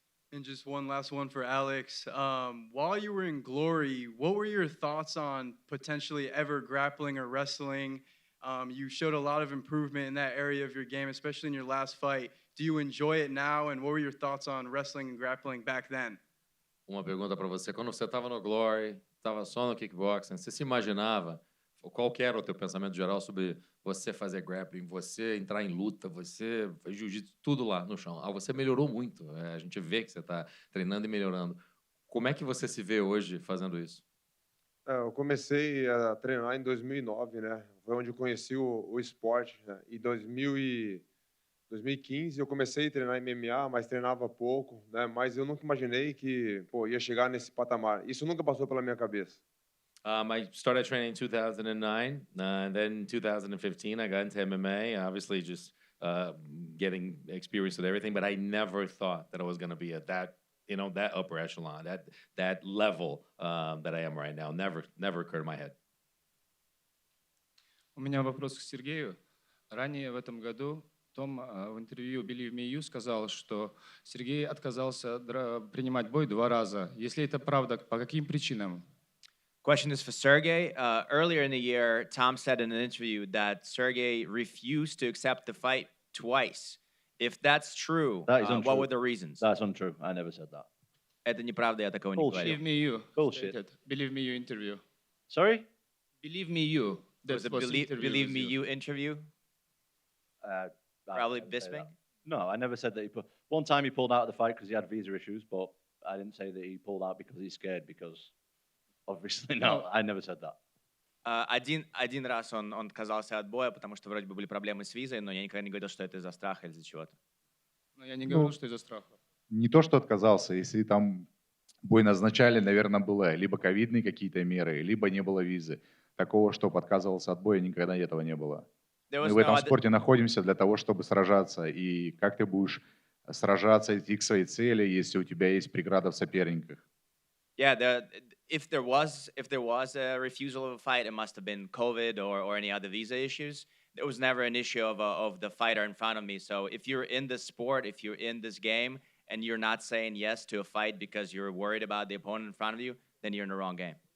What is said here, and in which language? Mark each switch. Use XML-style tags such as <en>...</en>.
<en>And just one last one for Alex. While you were in Glory, what were your thoughts on potentially ever grappling or wrestling? You showed a lot of improvement in that area of your game, especially in your last fight. Do you enjoy it now? And what were your thoughts on wrestling and grappling back then?</en> <pt>Uma pergunta para você. Quando você estava no Glory, estava só no kickboxing, você se imaginava, qual que era o teu pensamento geral sobre você fazer grappling, você entrar em luta, você jiu-jitsu, tudo lá no chão? Você melhorou muito. A gente vê que você está treinando e melhorando. Como é que você se vê hoje fazendo isso? Eu comecei a treinar em 2009, né? Foi onde eu conheci o esporte, né? Em 2015 eu comecei a treinar MMA, mas treinava pouco, né? Mas eu nunca imaginei que, ia chegar nesse patamar. Isso nunca passou pela minha cabeça.</pt> <en>I started training in 2009, and then in 2015 I got into MMA, obviously just getting experience with everything, but I never thought that I was going to be at that, that upper echelon, that level that I am right now. Never occurred in my head.</en> <ru>У меня вопрос к Сергею. Ранее в этом году Том в интервью Believe Me You сказал, что Сергей отказался принимать бой 2 раза. Если это правда, по каким причинам?</ru> <en>Question is for Sergey. Earlier in the year, Tom said in an interview that Sergey refused to accept the fight twice. If that's true, what were the reasons? That's untrue. I never said that.</en> <ru>Это неправда, я такого не говорил.</ru> <en>Believe Me You. Bullshit. Believe Me You interview. Sorry? Believe Me You. Was it Believe Me You interview? Probably Bisping? No, I never said that one time he pulled out of the fight because he had visa issues, but I didn't say that he pulled out because he's scared, because obviously, no, I never said that.</en> <ru>Один раз он отказался от боя, потому что вроде бы были проблемы с визой, но я никогда не говорил, что это из-за страха или из-за чего-то. Но я не говорил, что из-за страха. Не то, что отказался. Если там бой назначали, наверное, было либо ковидные какие-то меры, либо не было визы. Такого, чтобы отказывался от боя, никогда этого не было. Мы в этом спорте находимся для того, чтобы сражаться. И как ты будешь сражаться, идти к своей цели, если у тебя есть преграда в соперниках?</ru> <en>Yeah, if there was a refusal of a fight, it must have been COVID or any other visa issues. There was never an issue of the fighter in front of me. So if you're in this sport, if you're in this game, and you're not saying yes to a fight because you're worried about the opponent in front of you, then you're in the wrong game.</en>